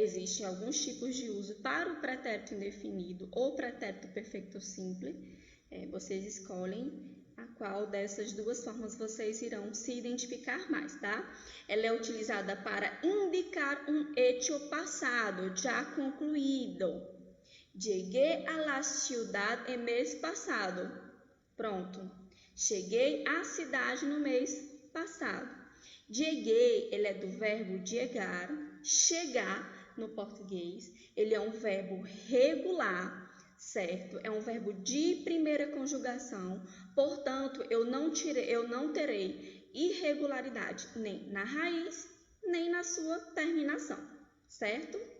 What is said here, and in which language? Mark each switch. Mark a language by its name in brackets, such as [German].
[Portuguese] Existem alguns tipos de uso para o pretérito indefinido ou pretérito perfeito simples. Vocês escolhem a qual dessas duas formas vocês irão se identificar mais, tá? Ela é utilizada para indicar um hecho passado, já concluído. [Spanish] Llegué a la ciudad el mês passado. [Portuguese] Pronto. Cheguei à cidade no mês passado. Llegué, ele é do verbo llegar, chegar no português. Ele é um verbo regular, certo? É um verbo de primeira conjugação. Portanto, eu não terei irregularidade nem na raiz, nem na sua terminação, certo?